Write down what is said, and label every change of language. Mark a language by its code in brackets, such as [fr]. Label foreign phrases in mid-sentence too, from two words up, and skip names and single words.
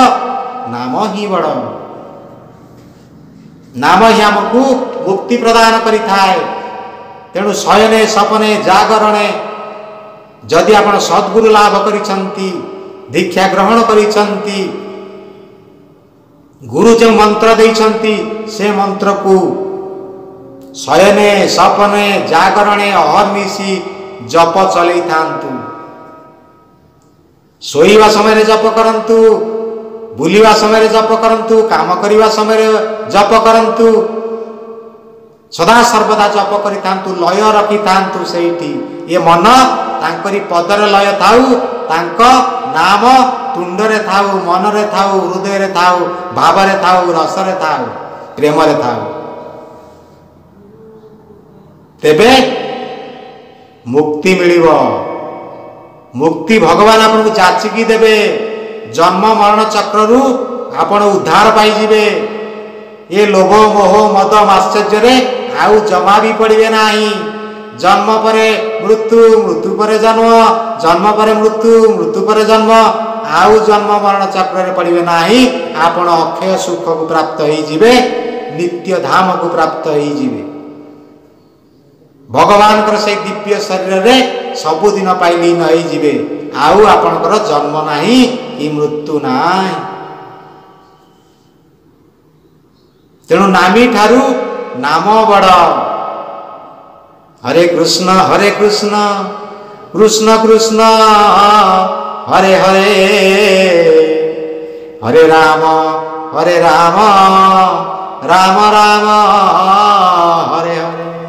[or] ନାମ ହି ବଡ଼। ନାମ ହି ହମକୁ ମୁକ୍ତି ପ୍ରଦାନ କରି ଥାଏ। ତେଣୁ ଶୟନେ ସପନେ ଜାଗରଣେ ଯଦି ଆପଣ ସଦ୍ଗୁରୁ ଲାଭ କରିସନ୍ତି, ଦୀକ୍ଷା ଗ୍ରହଣ କରିସନ୍ତି, ଗୁରୁ ଯୋ ମନ୍ତ୍ର ଦେଇଛନ୍ତି ସେ ମନ୍ତ୍ର କୋ ଶୟନେ ସପନେ ଜାଗରଣେ ଅହର୍ନିଶି ଜପ ଚଳେ ଥାନ୍ତୁ। ଶୋଇବା ସମୟ ଜପ କରନ୍ତୁ, ବୁଲିବା ସମୟ ଜପ କରନ୍ତୁ, କାମ କରିବା ସମୟ ଜପ କରନ୍ତୁ, ସଦା ସର୍ବଦା ଜପ କରି ଥାନ୍ତୁ, ଲୟ ରଖି ଥାନ୍ତୁ ସେଠି। ଏ ମନ ତାଙ୍କରି ପଦର ଲୟ ଥାଉ, ତାଙ୍କ ନାମ ତୁଣ୍ଡରେ ଥାଉ, ମନରେ ଥାଉ, ହୃଦୟ ଥାଉ, ଭାବରେ ଥାଉ, ରସରେ ଥାଉ, ପ୍ରେମରେ ଥାଉ। ତେବେ ମୁକ୍ତି ମିଳିବ। ମୁକ୍ତି ଭଗବାନ ଆପଣ ଯାଚିକି ଦେବେ। ଜନ୍ମ ମରଣ ଚକ୍ରରୁ ଆପଣ ଉଦ୍ଧାର ପାଇ ଯିବେ। ଏ ଲୋଭ ମୋହ ମଦ ଆଶ୍ଚର୍ଯ୍ୟ ରେ ଆଉ ଜମା ଭି ପଡ଼ିବେ ନାହିଁ। ଜନ୍ମ ପରେ ମୃତ୍ୟୁ, ମୃତ୍ୟୁ ପରେ ଜନ୍ମ, ଜନ୍ମ ପରେ ମୃତ୍ୟୁ, ମୃତ୍ୟୁ ପରେ ଜନ୍ମ, ଆଉ ଜନ୍ମ ମରଣ ଚକ୍ର ରେ ପଡ଼ିବେ ନାହିଁ। ଆପଣ ଅକ୍ଷୟ ସୁଖ କୋ ପ୍ରାପ୍ତ ହୋଇ ଯିବେ, ନିତ୍ୟ ଧାମ କୋ ପ୍ରାପ୍ତ ହୋଇ ଯିବେ। ଭଗବାନ କର ସେ ଦିବ୍ୟ ଶରୀର ରେ ସବୁ ଦିନ ପାଇଲି ନଇ ଯିବେ। ଆଉ ଆପଣଙ୍କର ଜନ୍ମ ନାହିଁ କି ମୃତ୍ୟୁ ନାହିଁ। ତେଣୁ ନାମୀ ଠାରୁ ନାମ ବଡ଼। ହରେ କୃଷ୍ଣ କୃଷ୍ଣ କୃଷ୍ଣ ହରେ ହରେ, ହରେ ରାମ ରାମ ରାମ ହରେ ହରେ।